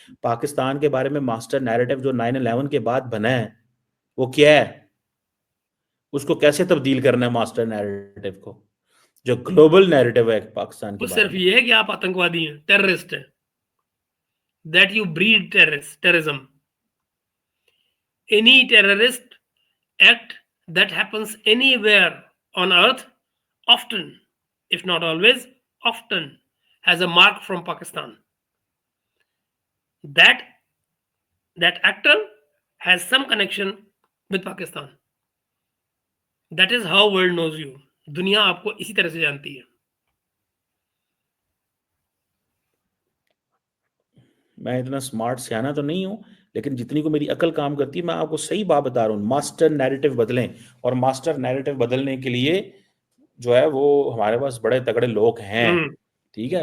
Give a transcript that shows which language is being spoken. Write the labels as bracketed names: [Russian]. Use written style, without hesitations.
[Hindi] पाकिस्तान के बारे में मास्टर नैरेटिव जो 9/11 के बाद बना है, वो क्या है? उसको कैसे तब्दील करना है मास्टर नैरेटिव को? जो ग्लोबल नैरेटिव है पाकिस्तान के वो बारे सिर्फ में। ये है कि आप आतंकवादी हैं, टेररिस्ट हैं, [English] That you breed terrorism. Any terrorist act that happens anywhere on earth often, if not always, often has a mark from Pakistan. That actor has some connection with Pakistan. That is how world knows you. [Hindi] दुनिया आपको इसी तरह से जानती है। मैं इतना smart सियाना तो नहीं हूँ, लेकिन जितनी को मेरी अकल काम करती है, मैं आपको सही बात बता रहा हूँ। मास्टर नैरेटिव बदलें, और मास्टर नैरेटिव बदलने के लिए जो है वो हमारे पास बड़े तगड़े लोग हैं, ठीक है?